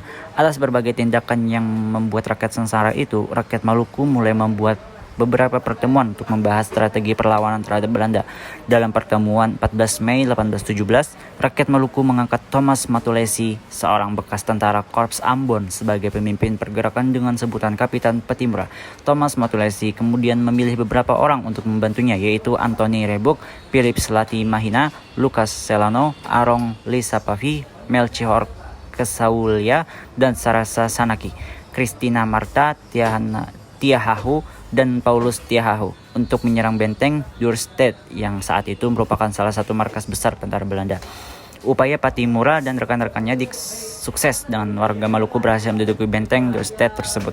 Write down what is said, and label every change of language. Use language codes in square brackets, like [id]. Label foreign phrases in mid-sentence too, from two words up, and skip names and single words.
[id] Atas berbagai tindakan yang membuat rakyat sengsara itu, rakyat Maluku mulai membuat beberapa pertemuan untuk membahas strategi perlawanan terhadap Belanda. Dalam pertemuan 14 Mei 1817, rakyat Maluku mengangkat Thomas Matulesi, seorang bekas tentara Korps Ambon, sebagai pemimpin pergerakan dengan sebutan Kapitan Pattimura. Thomas Matulesi kemudian memilih beberapa orang untuk membantunya, yaitu Anthony Rebuk, Philip Slati Mahina, Lucas Celano, Arong Lisapavi, Melchior Kesaulia, dan Sarasa Sanaki, Christina Marta Tiahahu, dan Paulus Tiahahu untuk menyerang benteng Duurstede yang saat itu merupakan salah satu markas besar tentara Belanda. Upaya Pattimura dan rekan-rekannya sukses dengan warga Maluku berhasil menduduki benteng Duurstede tersebut.